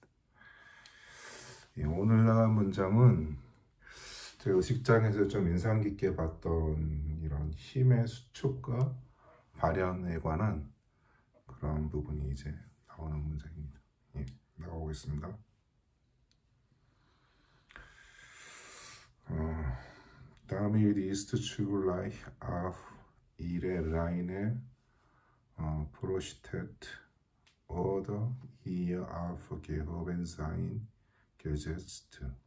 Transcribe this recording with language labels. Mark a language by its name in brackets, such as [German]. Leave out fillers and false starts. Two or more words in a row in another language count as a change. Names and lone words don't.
[Korean] 예, 오늘 나간 문장은 제가 의식장에서 좀 인상 깊게 봤던 이런 힘의 수축과 발현에 관한 그런 부분이 이제 나오는 문장입니다. 예, 나가보겠습니다. [German] Damit ist zugleich auf ihre reine Prostät oder ihr Aufgehobensein gesetzt.